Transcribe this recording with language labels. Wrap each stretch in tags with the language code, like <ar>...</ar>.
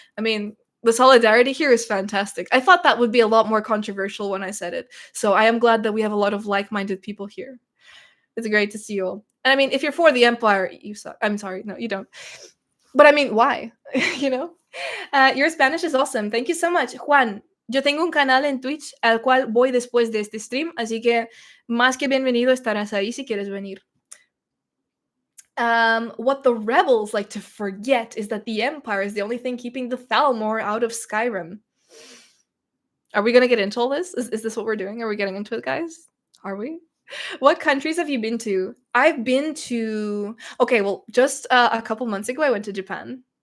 <en>I mean, the solidarity here is fantastic. I thought that would be a lot more controversial when I said it. So I am glad that we have a lot of like-minded people here. It's great to see you all. And I mean, if you're for the Empire, you suck. I'm sorry. No, you don't. But I mean, why? you know? Your Spanish is awesome. Thank you so much.</en> <es>Juan, yo tengo un canal en Twitch al cual voy después de este stream, así que más que bienvenido estarás ahí si quieres venir.</es> <en>What the rebels like to forget is that the Empire is the only thing keeping the Thalmor out of Skyrim. Are we gonna get into all this? Is this what we're doing? Are we getting into it, guys? Are we? What countries have you been to? I've been to... Okay, well, just a couple months ago, I went to Japan.</en>